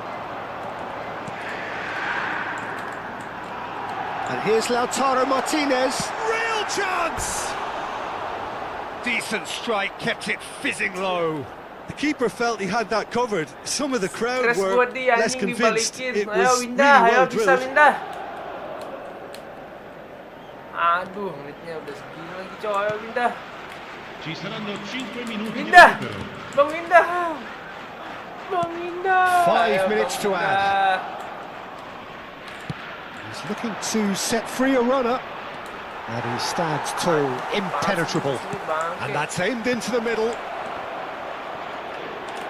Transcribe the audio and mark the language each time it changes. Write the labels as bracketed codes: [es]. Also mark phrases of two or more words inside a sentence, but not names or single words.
[en] And here's Lautaro Martinez. Real chance! Decent strike, kept it fizzing low. The keeper felt he had that covered. Some of the crowd were less convinced. It was really well drilled. [id] Aduh, menitnya udah segini lagi coy, ayo Windah. [it] Ci saranno 5 minuti di [id] Windah! [it] recupero. [id] Bang Windah! Bang Windah! [en] 5 minutes to add. He's looking to set free a runner. And he stands tall, impenetrable. And that's aimed into the middle.